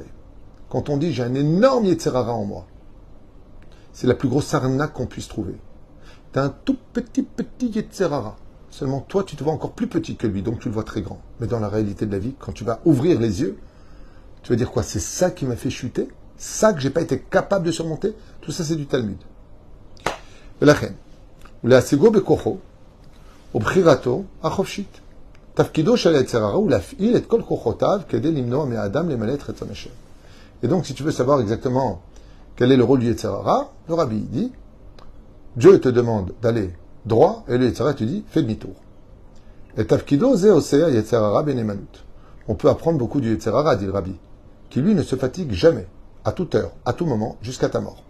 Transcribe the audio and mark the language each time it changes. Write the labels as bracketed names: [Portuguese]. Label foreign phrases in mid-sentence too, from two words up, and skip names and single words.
[French] Quand on dit j'ai un énorme [Hebrew] יצר הרע [French] en moi, c'est la plus grosse arnaque qu'on puisse trouver. Tu as un tout petit [Hebrew] יצר הרע. [French] Seulement toi, tu te vois encore plus petit que lui, donc tu le vois très grand. Mais dans la réalité de la vie, quand tu vas ouvrir les yeux, tu vas dire quoi? C'est ça qui m'a fait chuter? Ça que j'ai pas été capable de surmonter? Tout ça, c'est du Talmud. [Hebrew] ולכן, ולהשיגו בכוחו, ובחירתו החופשית. תפקידו של היצר הרע הוא להפעיל את כל כוחותיו כדי למנוע מהאדם למלא את רצון השם. [French] Et donc, si tu veux savoir exactement Quel est le rôle du [Hebrew] יצר הרע? [French] Le Rabbi dit, Dieu te demande d'aller droit, et le [Hebrew] יצר הרע [French] te dit, fais demi-tour. [Hebrew] Et תפקידו זה עושה יצר הרע בנאמנות. [French] On peut apprendre beaucoup du [Hebrew] יצר הרע, [French] dit le Rabbi, qui lui ne se fatigue jamais, à toute heure, à tout moment, jusqu'à ta mort.